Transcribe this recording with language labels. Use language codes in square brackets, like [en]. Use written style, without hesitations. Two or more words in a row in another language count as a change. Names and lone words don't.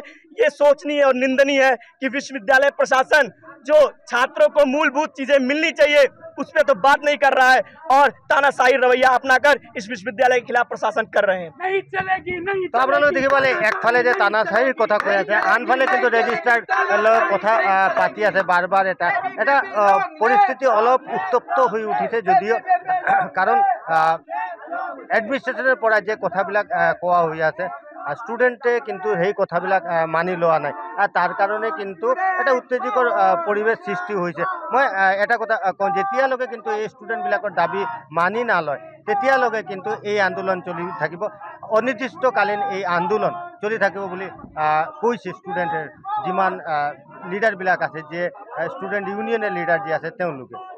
[hi] ये सोचनीय और निंदनीय है कि विश्वविद्यालय प्रशासन जो छात्रों को मूलभूत चीजें मिलनी चाहिए उस पर तो बात नहीं कर रहा है और तानाशाही रवैया अपनाकर इस विश्वविद्यालय के खिलाफ प्रशासन कर रहे हैं। नहीं चलेगी नहीं तो आपलोग देखिए बोले [as] এক ফালে যে তানাশাহী কথা কৈ আছে আন ফালে কিন্তু ৰেজিষ্ট্ৰাৰ কথা পাতি আছে বারবার এটা পৰিস্থিতি অলপ উত্তপ্ত হৈ উঠিছে যদিও কাৰণ এডমিনিষ্ট্ৰেশ্যনৰ পৰা যে কথাবিলাক কোৱা হৈ আছে ষ্টুডেণ্টে কিন্তু সেই কথাবিলাক মানি লোৱা নাই তাৰ কাৰণে কিন্তু এটা উত্তেজকৰ পৰিৱেশ সৃষ্টি হৈছে মই এটা কথা কওঁ যেতিয়ালৈকে কিন্তু এই ষ্টুডেণ্টবিলাকৰ দাবী মানি নালয় তেতিয়ালৈকে কিন্তু এই আন্দোলন চলি থাকিব অনিৰ্দিষ্টকালীন এই আন্দোলন চলি থাকিব বুলি কৈছে ষ্টুডেণ্টৰ যিমান লিডাৰবিলাক আছে যে ষ্টুডেণ্ট ইউনিয়নৰ লিডাৰ যে আছে তেওঁলোকে